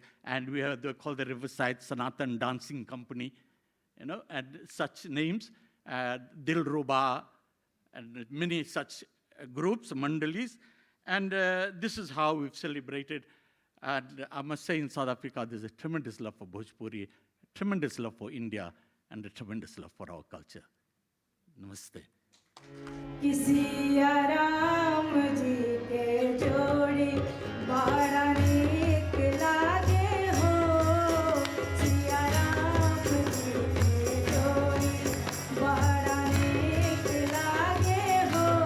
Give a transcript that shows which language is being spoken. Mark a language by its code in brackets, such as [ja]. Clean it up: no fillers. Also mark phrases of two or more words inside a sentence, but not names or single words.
[en] And we have called the Riverside Sanatan Dancing Company, and such names, Dilruba, and many such groups, mandalis. And this is how we've celebrated. And I must say in South Africa, there's a tremendous love for Bhojpuri, tremendous love for India, and a tremendous love for our culture. Namaste. [bho] किसिया राम जी के जोड़ी बड़ा नीक लागे हो, सिया राम जी के जोड़ी बड़ा नीक लागे हो,